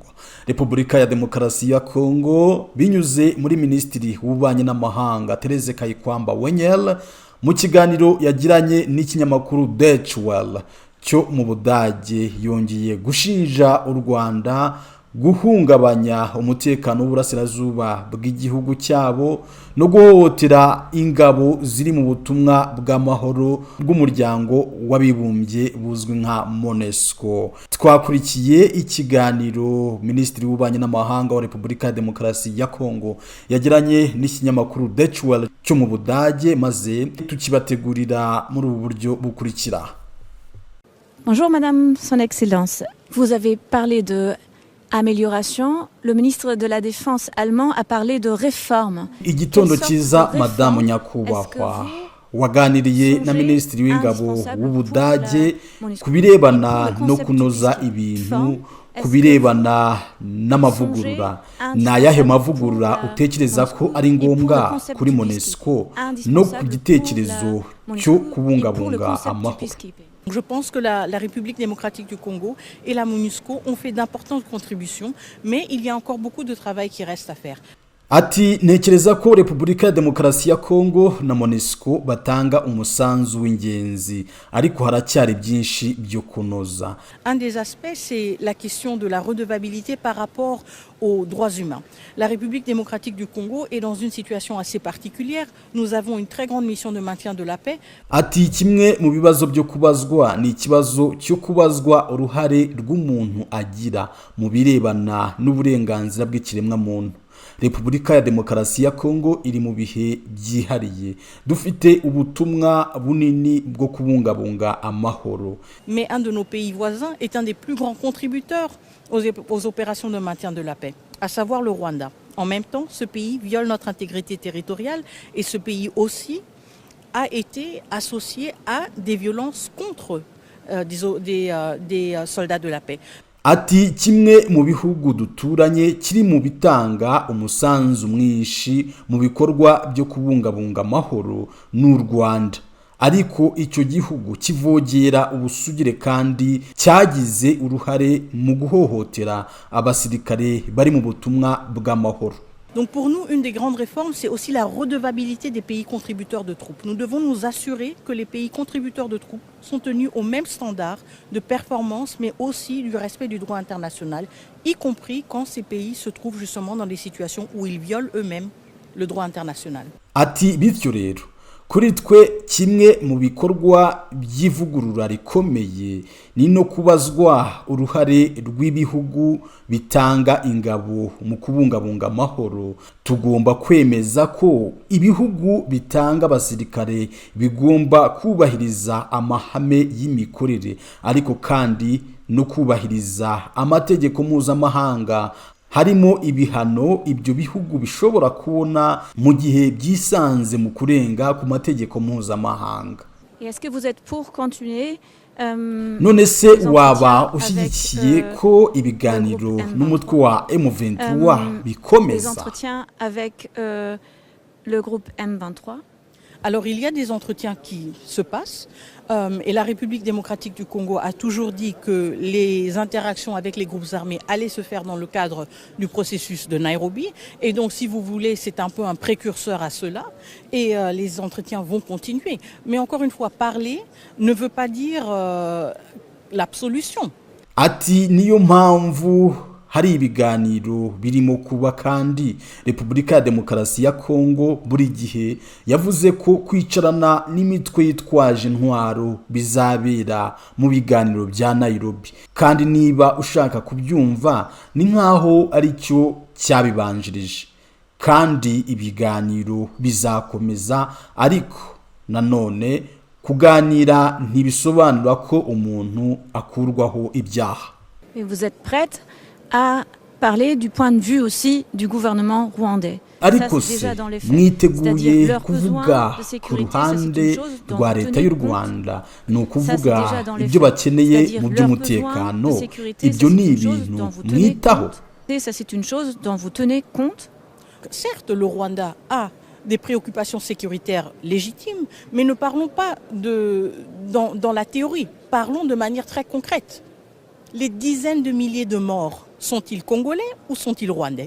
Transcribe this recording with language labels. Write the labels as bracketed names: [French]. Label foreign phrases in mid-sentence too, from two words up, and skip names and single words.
[Kinyarwanda] Repubulika ya Demokarasi ya Kongo binyuze muri Minisitiri w'Ububanyi n'Amahanga Tereze Kayikwamba Wenyel mu kiganiro yagiranye n'ikinyamakuru Deutsche Welle cyo mu Budage, yongeye gushinja u Rwanda guhungabanya umutekano w'uburasirazuba bw'igihugu cyabo no guhohotera ingabo ziri mu butumwa bw'amahoro bw'umuryango w'abibumbye buzwi nka MONUSCO. Twakurikiye ikiganiro Minisitiri w'Ububanyi n'Amahanga wa Repubulika ya Demokarasi ya Kongo yagiranye n'ikinyamakuru Deutsche Welle cyo mu Budage, maze tukibategurira muri ubu buryo bukurikira. [French] Bonjour Madame Son Excellence, vous avez parlé de amélioration. Le ministre de la Défense allemand a parlé de réforme. [Kinyarwanda] Igitondo cyiza Madame Nyakubahwa, waganiriye na Minisitiri w'Ingabo w'Ubudage kubirebana no kunoza ibintu, kubirebana n'amavugurura. N'ayahe mavugurura utekereza ko ari ngombwa kuri MONUSCO no ku gitekerezo cyo kubungabunga amahoro? [French] Je pense que la République démocratique du Congo et la MONUSCO ont fait d'importantes contributions, mais il y a encore beaucoup de travail qui reste à faire. [Kinyarwanda] Ati ntekereza ko Repubulika ya Demokarasi ya Kongo na MONUSCO batanga umusanzu w'ingenzi, ariko haracyari byinshi byo kunoza. [French] Un des aspects, c'est la question de la redevabilité par rapport aux droits humains. La République démocratique du Congo est dans une situation assez particulière. Nous avons une très grande mission de maintien de la paix. [Kinyarwanda] Ati kimwe mu bibazo byo kubazwa ni ikibazo cyo kubazwa uruhare rw'umuntu agira mu birebana n'uburenganzira bw'ikiremwa muntu. Repubulika ya Demokarasi ya Kongo iri mu bihe byihariye, dufite ubutumwa bunini bwo kubungabunga amahoro. [French] Mais un de nos pays voisins est un des plus grands contributeurs aux opérations de maintien de la paix, à savoir le Rwanda. En même temps, ce pays viole notre intégrité territoriale et ce pays aussi a été associé à des violences contre des soldats de la paix. [Kinyarwanda] Ati kimwe mu bihugu duturanye kiri mu bitanga umusanzu mwinshi mu bikorwa byo kubungabunga amahoro n'u Rwanda, ariko icyo gihugu kivogera ubusugire kandi cyagize uruhare mu guhohotera abasirikare bari mu butumwa bw'amahoro. [French] Donc pour nous, une des grandes réformes, c'est aussi la redevabilité des pays contributeurs de troupes. Nous devons nous assurer que les pays contributeurs de troupes sont tenus aux mêmes standards de performance, mais aussi du respect du droit international, y compris quand ces pays se trouvent justement dans des situations où ils violent eux-mêmes le droit international. [Kinyarwanda] Ati bityo rero kuri twe kimwe mu bikorwa by'ivugurura rikomeye ni no kubazwa uruhare rw'ibihugu bitanga ingabo mu kubungabunga amahoro. Tugomba kwemeza ko ibihugu bitanga abasirikare bigomba kubahiriza amahame y'imikorere, ariko kandi no kubahiriza amategeko mpuzamahanga harimo ibihano ibyo bihugu bishobora kubona mu gihe byisanze mu kurenga ku mategeko mpuzamahanga. [French] Est-ce que vous êtes pour continuer [Kinyarwanda] none se waba ushyigikiye ko ibiganiro n'umutwe wa M23 bikomeza? [French] des entretiens avec le groupe M23? Alors il y a des entretiens qui se passent et la République démocratique du Congo a toujours dit que les interactions avec les groupes armés allaient se faire dans le cadre du processus de Nairobi. Et donc si vous voulez, c'est un peu un précurseur à cela et les entretiens vont continuer. Mais encore une fois, parler ne veut pas dire l'absolution. [Kinyarwanda] Ati niyo mpamvu hari ibiganiro birimo kuba kandi Repubulika ya Demokarasi ya Kongo buri gihe yavuze ko kwicarana n'imitwe yitwaje intwaro bizabera mu biganiro bya Nairobi, kandi niba ushaka kubyumva ni nkaho ari cyo cyabibanjirije, kandi ibiganiro bizakomeza. Ariko nanone kuganira ntibisobanura ko umuntu akurwaho ibyaha. [French] Et vous êtes prête à parler du point de vue aussi du gouvernement rwandais. [Kinyarwanda] Ariko se mwiteguye kuvuga ku ruhande rwa leta y'u Rwanda, ni ukuvuga ibyo bakeneye mu by'umutekano, ibyo ni ibintu mwitaho? [French] Ça c'est une chose dont vous tenez compte? Certes, le Rwanda a des préoccupations sécuritaires légitimes, mais ne parlons pas dans la théorie, parlons de manière très concrète. Les dizaines de milliers de morts, sont-ils congolais ou sont-ils rwandais?